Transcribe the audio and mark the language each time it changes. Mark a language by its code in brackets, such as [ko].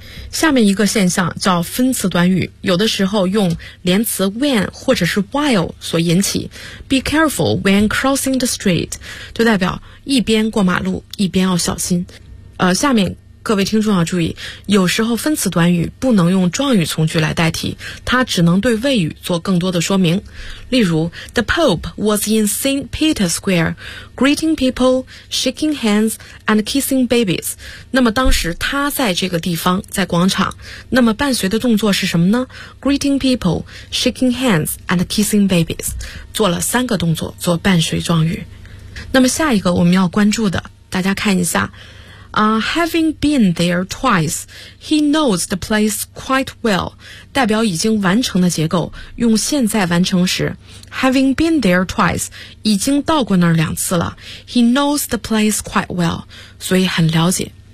[zh] 下面一个现象叫分词短语，有的时候用连词 when 或者是 while 所引起。 [en] Be careful when crossing the street, [zh] 就代表一边过马路，一边要小心。下面各位听众要注意，有时候分词短语不能用状语从句来代替，它只能对谓语做更多的说明。 [en] 例如 The Pope was in St. Peter's Square, greeting people, shaking hands, and kissing babies. [zh] 那么当时他在这个地方，在广场，那么伴随的动作是什么呢？ [en] Greeting people, shaking hands, and kissing babies. [zh] 做了三个动作做伴随状语。那么下一个我们要关注的，大家看一下 [en] having been there twice, he knows the place quite well, [zh] 代表已经完成的结构，用现在完成时 [en] having been there twice, [zh] 已经到过那儿两次了， [en] he knows the place quite well, [zh] 所以很了解。